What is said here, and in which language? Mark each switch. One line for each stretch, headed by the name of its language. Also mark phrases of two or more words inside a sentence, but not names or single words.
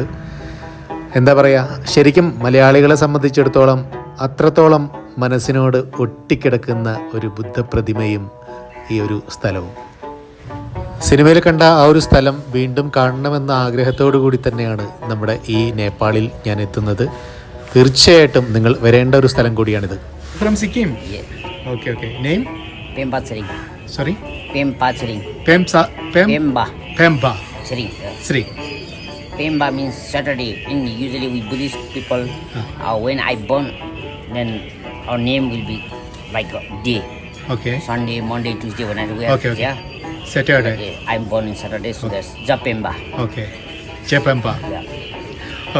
Malayalam: എന്താ പറയുക, ശരിക്കും മലയാളികളെ സംബന്ധിച്ചിടത്തോളം അത്രത്തോളം മനസ്സിനോട് ഒട്ടിക്കിടക്കുന്ന ഒരു ബുദ്ധപ്രതിമയും ഈ ഒരു സ്ഥലവും. സിനിമയിൽ കണ്ട ആ ഒരു സ്ഥലം വീണ്ടും കാണണമെന്ന ആഗ്രഹത്തോടു കൂടി തന്നെയാണ് നമ്മുടെ ഈ നേപ്പാളിൽ ഞാൻ എത്തുന്നത്. തീർച്ചയായിട്ടും നിങ്ങൾ വരേണ്ട ഒരു സ്ഥലം കൂടിയാണിത്.
English: From Sikkim. Okay. Name? Pemba Sering. Sorry? Pemba Sering. Pemba. Sri. Pemba means Saturday. Usually we Buddhist people, when I born, then our name will be like a day. Okay. Sunday, Monday, Tuesday, when I wear. Okay. Yeah. Saturday. Okay. I'm born in Saturday, so that's Japemba. Okay. Japemba. Yeah.